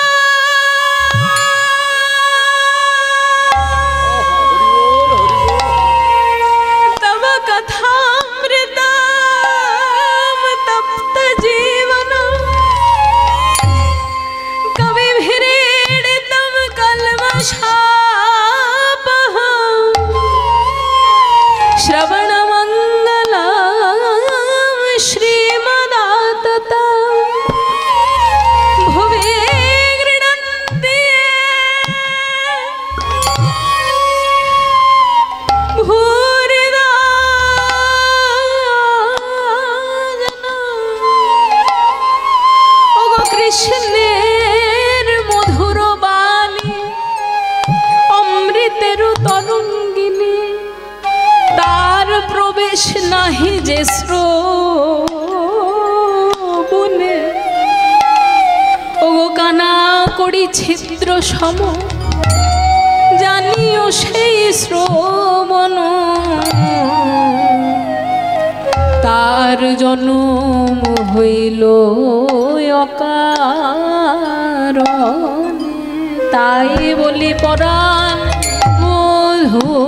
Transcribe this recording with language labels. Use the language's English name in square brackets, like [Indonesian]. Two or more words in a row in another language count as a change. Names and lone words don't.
[Sanskrit] তব কথামৃতম তপ্ত জীবন কবি ভিড়িতম কলমশা श्रवणमङ्गलं श्रीमदाततं भुवि गृह्णन्ति भूरिदा जना [Bangla] ওগো কৃষ্ণের মধুর বাণী অমৃতের তরঙ্গিণী তার প্রবেশ নাহি যে শ্রবণে ওগো কানা কড়ি ছিদ্র সম জানিও সেই শ্রবণ তার জন্ম হইল অকারণে তাই বলি পরাণ বধূ